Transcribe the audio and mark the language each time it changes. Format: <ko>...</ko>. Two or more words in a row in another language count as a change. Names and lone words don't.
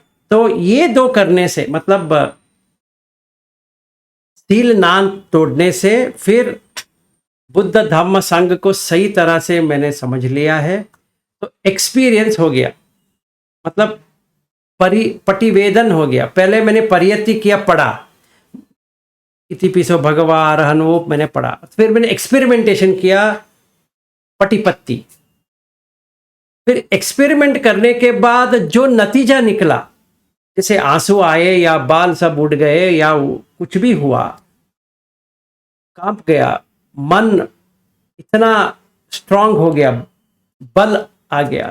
<hi>तो ये 2 करने से, मतलब सील नान तोड़ने से, फिर बुद्ध धम्म संघ को सही तरह से मैंने समझ लिया है, तो एक्सपीरियंस हो गया, मतलब पटिवेदन हो गया। पहले मैंने परियति किया, पढ़ा,</hi> <pi>इतिपिसो भगवा अरहन,</pi> <hi>वो मैंने पढ़ा। फिर मैंने एक्सपेरिमेंटेशन किया, पटिपत्ति। फिर एक्सपेरिमेंट करने के बाद जो नतीजा निकला, जैसे आंसू आए या बाल सब उड़ गए या कुछ भी हुआ, कांप गया मन, इतना स्ट्रांग हो गया, बल आ गया।</hi>